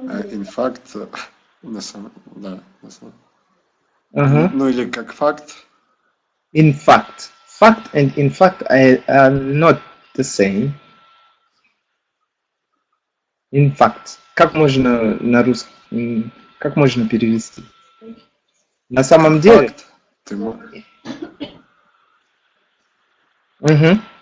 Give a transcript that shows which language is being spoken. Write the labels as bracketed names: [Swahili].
[Russian] In fact, на самом, да, на самом. Uh-huh. Ну или как факт. [English] In fact. Fact and in fact are not the same. In fact. [Russian] Как можно на русском, как можно перевести? На самом деле? Факт. Ты можешь. Угу.